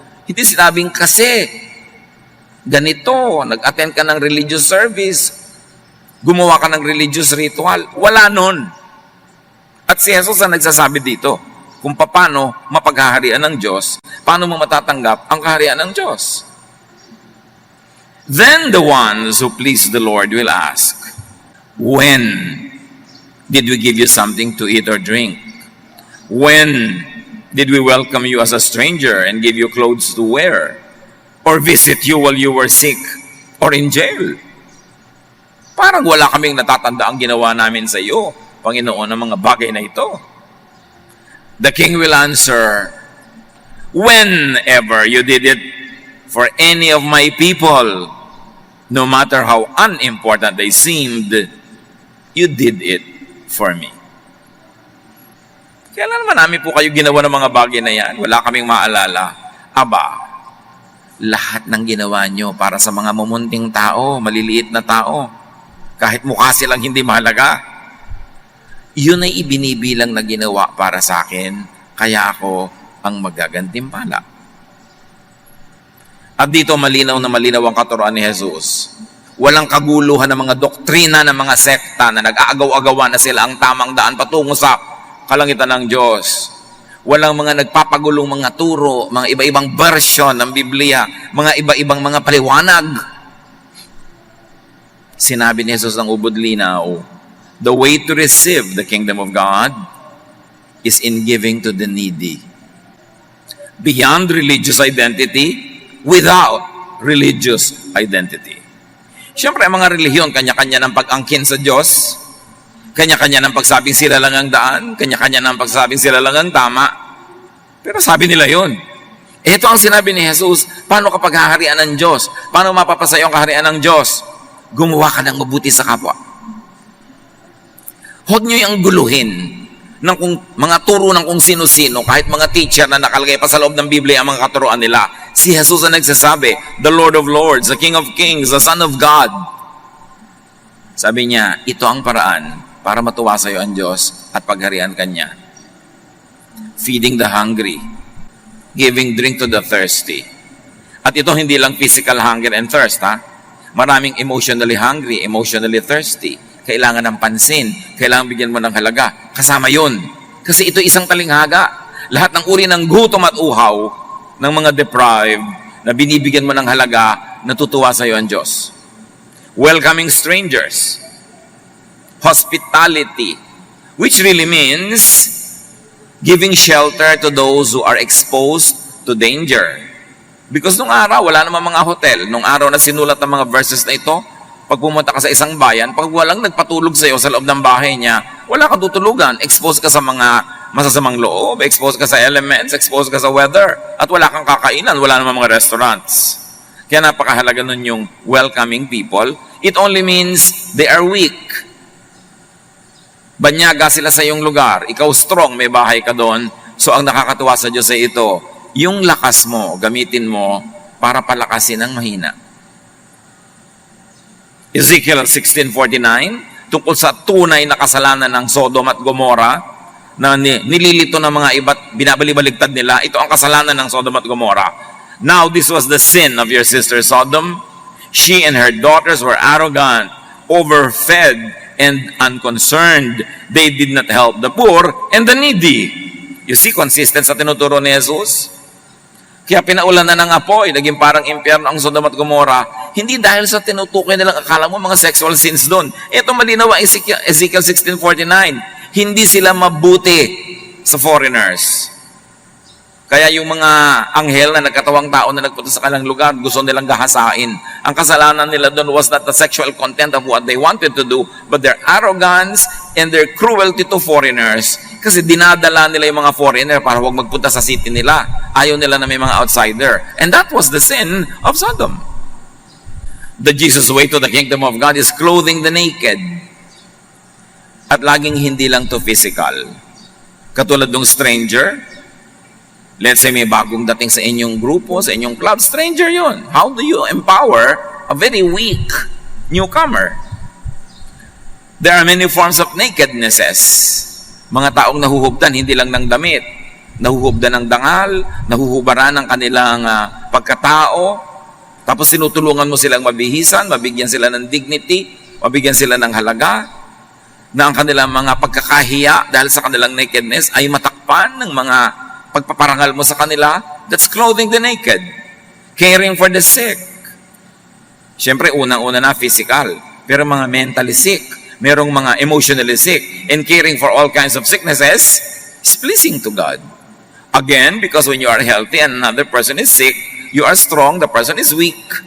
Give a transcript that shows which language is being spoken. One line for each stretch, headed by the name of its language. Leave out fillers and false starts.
Filipino: Hindi sinabing kasi ganito, nag-attend ka ng religious service, gumawa ka ng religious ritual. Wala nun. At si Jesus ang nagsasabi dito kung paano mapaghaharian ng Diyos, paano mo matatanggap ang kaharian ng Diyos.
English: Then the ones who please the Lord will ask, when did we give you something to eat or drink? When did we welcome you as a stranger and give you clothes to wear? Or visit you while you were sick or in jail?
Filipino: Parang wala kaming natatanda ang ginawa namin sa iyo, Panginoon, ng mga bagay na ito.
English: The king will answer, whenever you did it for any of my people, no matter how unimportant they seemed, you did it for me.
Filipino: Kailan naman namin po kayo ginawa ng mga bagay na yan? Wala kaming maalala. Aba, lahat ng ginawa nyo para sa mga mumunting tao, maliliit na tao, kahit mukha silang hindi mahalaga, yun ay ibinibilang na ginawa para sa akin, kaya ako ang magagantimpala. At dito malinaw na malinaw ang katuruan ni Jesus. Walang kaguluhan ng mga doktrina ng mga sekta na nag-aagaw-agawan na sila ang tamang daan patungo sa kalangitan ng Diyos. Walang mga nagpapagulong mga turo, mga iba-ibang version ng Biblia, mga iba-ibang mga paliwanag. Sinabi ni Jesus ng ubod linaw,
English: the way to receive the kingdom of God is in giving to the needy. Beyond religious identity, without religious identity.
Filipino: Siyempre, ang mga relihiyon, kanya-kanya ng pag-angkin sa Diyos, kanya-kanya ng pagsabing sila lang ang daan, kanya-kanya ng pagsabing sila lang ang tama. Pero sabi nila yun. Ito ang sinabi ni Jesus, paano kapag haharian ng Diyos? Paano mapapasayo ang kaharian ng Diyos? Gumawa ka ng mabuti sa kapwa. Huwag niyo yung guluhin ng mga turo ng kung sino-sino, kahit mga teacher na nakalagay pa sa loob ng Biblia ang mga katuruan nila. Si Jesus ang nagsasabi,
English: the Lord of Lords, the King of Kings, the Son of God.
Filipino: Sabi niya, ito ang paraan para matuwa sa iyo ang Diyos at pagharian Kanya.
English: Feeding the hungry, giving drink to the thirsty.
Filipino: At ito hindi lang
English: physical hunger and thirst, ha? Maraming emotionally hungry, emotionally thirsty.
Filipino: Kailangan ng pansin, kailangan bigyan mo ng halaga. Kasama yun. Kasi ito isang talinghaga. Lahat ng uri ng gutom at uhaw ng mga deprived na binibigyan mo ng halaga, natutuwa sa iyo ang Diyos.
English: Welcoming strangers. Hospitality, which really means giving shelter to those who are exposed to danger. Because
Filipino: nung araw, wala namang mga hotel. Nung araw na sinulat ng mga verses na ito, pag pumunta ka sa isang bayan, pag walang nagpatulog sa iyo sa loob ng bahay niya, wala kang tutulugan. Exposed ka sa mga masasamang loob, exposed ka sa elements, exposed ka sa weather, at wala kang kakainan, wala namang mga restaurants. Kaya napakahalaga nun yung welcoming people.
English: It only means they are weak.
Filipino: Banyaga sila sa iyong lugar. Ikaw strong, may bahay ka doon. So ang nakakatuwa sa Diyos ay ito, yung lakas mo, gamitin mo para palakasin ang mahina. Ezekiel 16:49, tungkol sa tunay na kasalanan ng Sodom at Gomorrah, na nililito ng mga iba't binabalibaligtad nila, ito ang kasalanan ng Sodom at Gomorrah.
English: Now this was the sin of your sister Sodom. She and her daughters were arrogant, overfed, and unconcerned. They did not help the poor and the needy. You see,
Filipino: consistent sa tinuturo ni Jesus. Kaya pinaulan na ng apoy, naging parang impyerno ang Sodom at Gomorrah, hindi dahil sa tinutukoy nilang akala mo mga sexual sins doon. Ito malinaw ang Ezekiel 16:49. Hindi sila mabuti sa foreigners. Kaya yung mga anghel na nagkatawang tao na nagpunta sa kanilang lugar, gusto nilang gahasain. Ang kasalanan nila doon
English: was not the sexual content of what they wanted to do, but their arrogance and their cruelty to foreigners.
Filipino: Kasi dinadala nila yung mga foreigner para huwag magpunta sa city nila. Ayaw nila na may mga outsider.
English: And that was the sin of Sodom. The Jesus way to the kingdom of God is clothing the naked.
Filipino: At laging hindi lang to physical. Katulad ng stranger,
English: let's say
Filipino: may bagong dating sa inyong grupo, sa inyong club, stranger yun.
English: How do you empower a very weak newcomer? There are many forms of nakednesses.
Filipino: Mga taong nahuhubdan, hindi lang ng damit. Nahuhubdan ng dangal, nahuhubaran ng kanilang pagkatao, tapos tinutulungan mo silang mabihisan, mabigyan sila ng dignity, mabigyan sila ng halaga, na ang kanilang mga pagkakahiya dahil sa kanilang nakedness ay matakpan ng mga pagpaparangal mo sa kanila.
English: That's clothing the naked. Caring for the sick.
Filipino: Siyempre, unang-una na
English: physical.
Filipino: Pero mga
English: mentally sick,
Filipino: merong mga
English: emotionally sick, and caring for all kinds of sicknesses is pleasing to God. Again, because when you are healthy and another person is sick, you are strong, the person is weak.